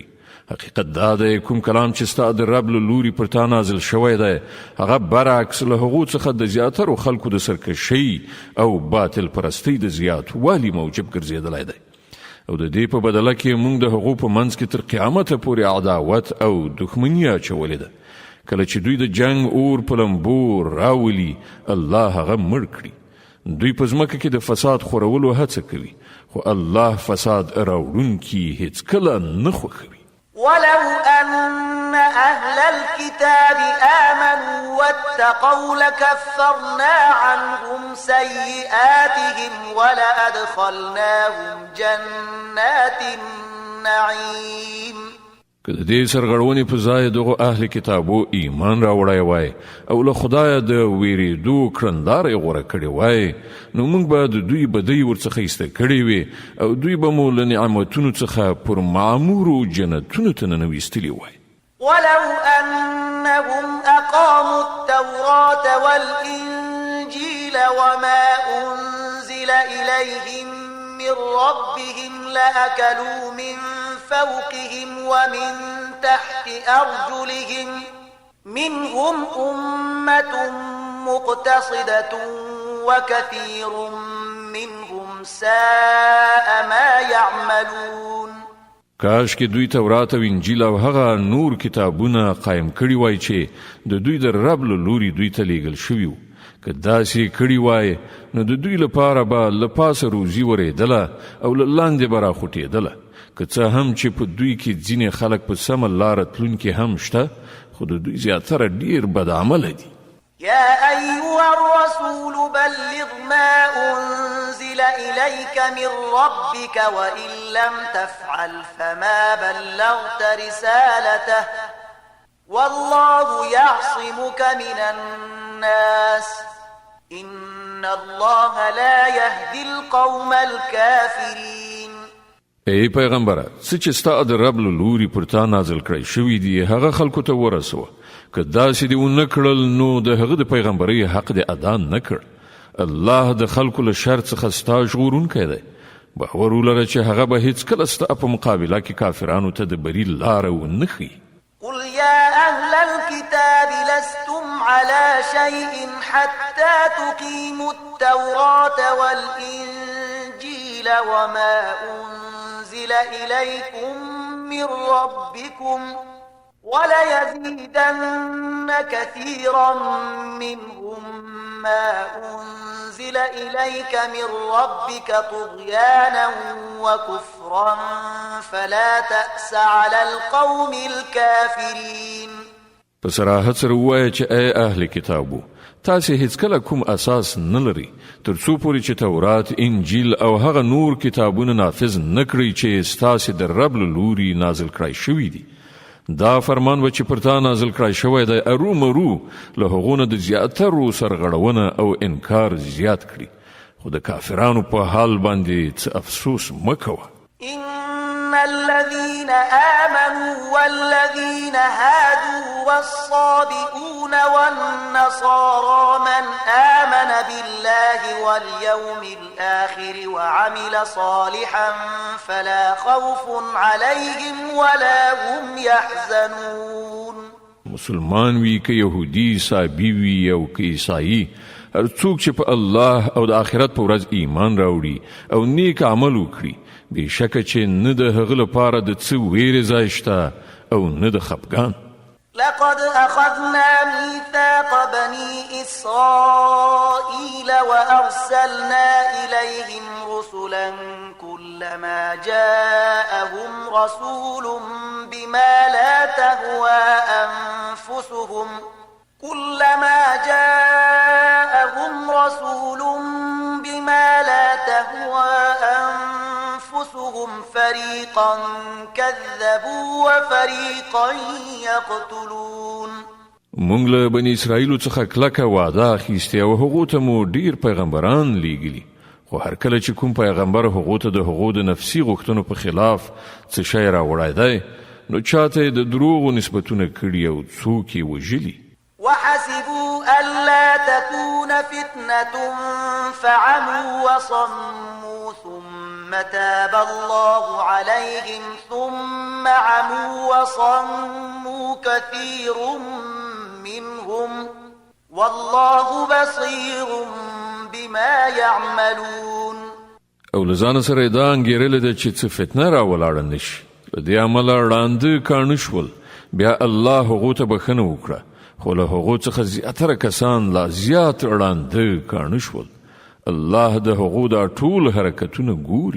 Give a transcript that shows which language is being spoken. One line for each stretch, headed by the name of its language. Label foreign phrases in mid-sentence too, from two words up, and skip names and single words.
Pashto: حقیقت دا دی کوم کلام چې ستا د رب له لوري پر تا نازل شوی دی هغه برعکس له هغو څخه د زیاترو خلکو د سرکشۍ او باطل پرستۍ د زیاتوالي موجب ګرځېدلی دی، او د دې په بدله کې موږ د هغو په منځ کې تر قیامته پورې عداوت او دښمني اچولې ده. کله چې دوی د جنگ اور په لمبو راولي الله هغه مړ کړي. دوی په ځمکه کې د فساد خورولو هڅه کوي، خو الله فساد راوړونکي هیڅکله نه خوښوي.
Arabic: ولو أن أهل الكتاب آمنوا واتقوا لكفرنا عنهم سيئاتهم ولأدخلناهم جنات النعيم.
Pashto: که د دې سرغړونې په ځای دغو اهل کتابو ایمان راوړی وای او له خدایه د ویرېدو کړنداره یې غوره کړې وای نو موږ به د دوی بدۍ ورڅخه ایسته کړې وې او دوی به مو له نعمتونو څخه پر معمورو جنتونو ته ننویستلي وای.
Arabic: ولو أنهم أقاموا التوراة والإنجيل وما أنزل إليهم من ربهم لأكلوا من فوقهم ومن تحت أرجلهم منهم أمة مقتصدة وكثير منهم ساء ما يعملون.
Pashto: کاش کې دوی تورات او انجیل او هغه نور کتابونه قائم کړي وای چې د دوی د رب له لوري دوی ته لیږل شوي وو. که داسې کړي وای نو د دوی لپاره به له پاسه روزي ورېدله او له لاندې به راخوټېدله. که څه هم چې په دوی کې ځینې خلک په سمه لاره تلونکي هم شته خو د دوی زیاتره ډېر بدعمله دي.
Arabic: يا أيها الرسول بلغ ما أنزل إليك من ربك وإن لم تفعل فما بلغت رسالته والله يعصمك من الناس إن الله لا يهدي القوم الكافرين.
Pashto: ای پیغمبره څه چې ستا د رب له لوري پر تا نازل کړی شوي دي هغه خلکو ته ورسوه. که داسې دې ونه کړل نو د هغه د پیغمبرۍ حق دې ادا نه کړ. الله د خلکو له شر څخه ستا ژغورونکی دی. باور ولره چې هغه به هیڅکله ستا په مقابله کې کافرانو ته د بري لاره ونه ښیي.
Arabic: قل يا أهل الكتاب لستم على شيء حتى تقيموا التوراة والإنجيل وما أنزل إليكم من ربكم وليزيدن كثيرا منهم ما أنزل إليك من ربك طغيانا وكفرا فلا تأس على القوم الكافرين.
Pashto: په صراحت سره ووایه چې ای اهل کتابو تاسې هیڅکله کوم اساس نه لري تر څو پورې چې تورات، انجیل او هغه نور کتابونه نافذ نه کړئ چې ستاسې د رب له لوري نازل کړای شوي دي. دا فرمان و چې پر تا نازل کړای شوی دی ارومرو له هغو نه د زیاترو سرغړونه او انکار زیات کړي، خو د کافرانو په حال باندې څه افسوس مه کوه.
Arabic: إن الذين آمنوا والذين هادوا والصابئون والنصارى من آمن بالله واليوم الآخر وعمل صالحا فلا خوف عليهم ولا هم يحزنون.
Pashto: مسلمان وی که یهودی، صابی وی او که عیسائی، هر څوک چې په الله او د آخرت په ورځ ایمان راوړي او نیک عمل وکړي، بېشکه چې نه د هغه لپاره د څه ویرې ځای شته او نه د خفګان.
Arabic: لقد أخذنا ميثاق بني إسرائيل وأرسلنا إليهم رسلا كلما جاءهم رسول بما لا تهوى أنفسهم فريقا كذبوا وفريقا يقتلون.
Pashto: مونږ له بني اسرائیلو څخه کلکه وعده اخیستې او هغو ته مو ډیر پیغمبران لیږلي، خو هر کله چې کوم پیغمبر هغو ته د هغو د نفسي غوښتنو په خلاف څه شی راوړی دی، نو چاته یې د دروغو نسبتونه کړي او څوک یې وژلي.
Arabic: وحسبوا ألا تكون فتنة فعموا وصموا ثم تاب الله عليهم ثم عموا وصموا كثير منهم والله بصير بما يعملون.
Pashto: او لزان سره دا انګیرل ده چې څه فتنه راولاړه نشي، له دې عمله ړانده کاڼه شول، بیا الله هغو ته بخښنه وکړه، خو له هغو څخه زیاتره کسان لا زیات ړانده کاڼه شول. الله د هغو دا ټول حرکتونه ګوري.